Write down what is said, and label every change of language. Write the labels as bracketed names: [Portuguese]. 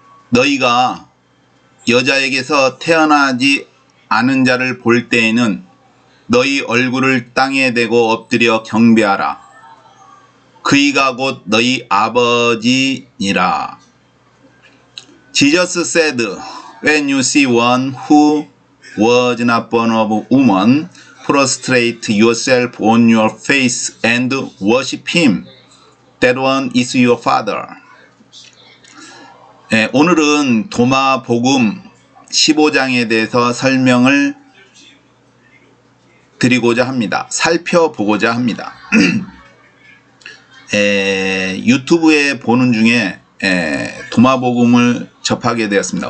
[Korean] 너희가 여자에게서 태어나지 않은 자를 볼 때에는 너희 얼굴을 땅에 대고 엎드려 경배하라. 그이가 곧 너희 아버지니라. [English] Jesus said, when you see one who was not born of woman, prostrate yourself on your face and worship him. That one is your father. [Korean] 오늘은 도마복음 15장에 대해서 설명을 드리고자 합니다. 살펴보고자 합니다. 유튜브에 보는 중에 도마복음을 접하게 되었습니다.